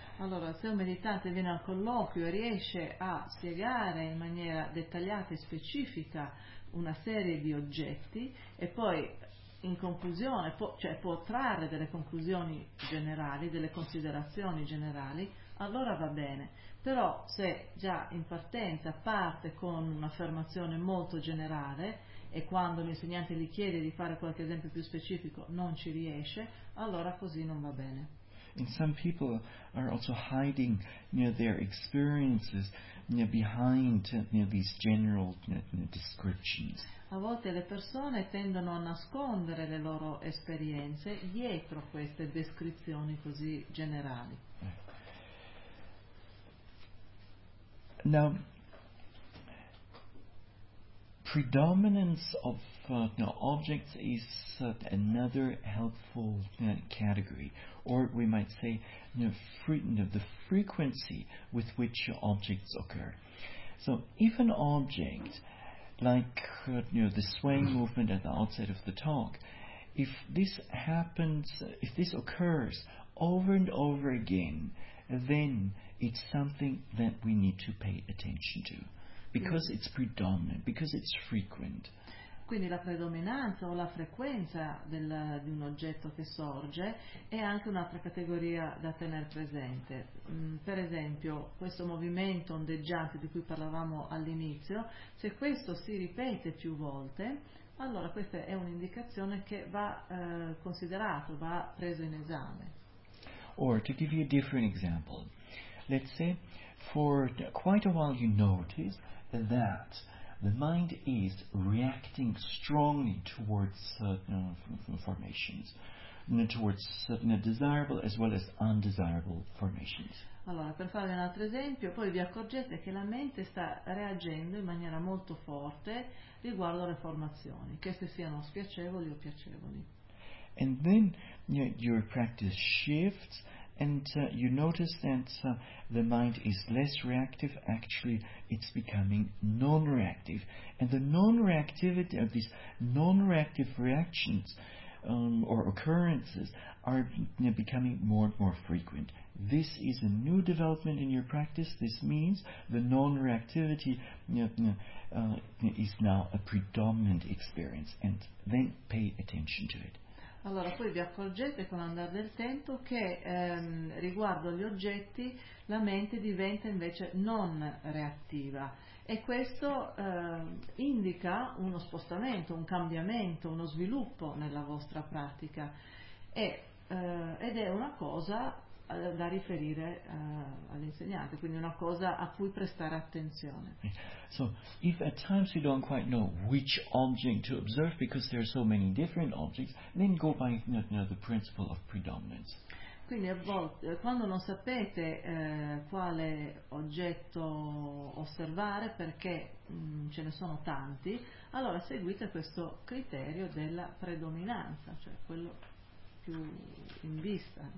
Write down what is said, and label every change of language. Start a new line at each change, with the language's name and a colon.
Italian: Allora, se un meditante viene al colloquio e riesce a spiegare in maniera dettagliata e specifica una serie di oggetti e poi in conclusione può trarre delle conclusioni generali, delle considerazioni generali, allora va bene. Però se già in partenza parte con un'affermazione molto generale e quando l'insegnante gli chiede di fare qualche esempio più specifico non ci riesce, allora così non va bene.
English: And some people are also hiding their experiences behind these general descriptions.
Italian: A volte le persone tendono a nascondere le loro esperienze dietro queste descrizioni così generali.
English: Now, predominance of objects is another helpful category. Or we might say the frequency with which objects occur. So if an object, like the swaying movement at the outset of the talk, if this occurs over and over again, then it's something that we need to pay attention to. Because it's predominant, because it's frequent.
Italian: Quindi la predominanza o la frequenza di un oggetto che sorge è anche un'altra categoria da tenere presente. Per esempio, questo movimento ondeggiante di cui parlavamo all'inizio, se questo si ripete più volte, allora questa è un'indicazione che va considerato, va preso in esame.
English: Or, to give you a different example, let's say for quite a while you notice that the mind is reacting strongly towards formations, towards certain desirable as well as undesirable formations.
Italian: Allora, per fare un altro esempio, poi vi accorgete che la mente sta reagendo in maniera molto forte riguardo alle formazioni, che se siano spiacevoli o piacevoli.
English: And then your practice shifts, and you notice that the mind is less reactive, actually it's becoming non-reactive, and the non-reactivity of these non-reactive reactions or occurrences are becoming more and more frequent. This is a new development in your practice. This means the non-reactivity is now a predominant experience, and then pay attention to it.
Italian: Allora, poi vi accorgete con l'andare del tempo che riguardo agli oggetti la mente diventa invece non reattiva, e questo indica uno spostamento, un cambiamento, uno sviluppo nella vostra pratica, ed è una cosa da riferire all'insegnante, quindi una cosa a cui prestare attenzione.
English: So if at times you don't quite know which object to observe because there are so many different objects, then go by the principle of predominance.
Italian: Quindi a volte, quando non sapete quale oggetto osservare perché ce ne sono tanti, allora seguite questo criterio della predominanza, cioè quello più in vista.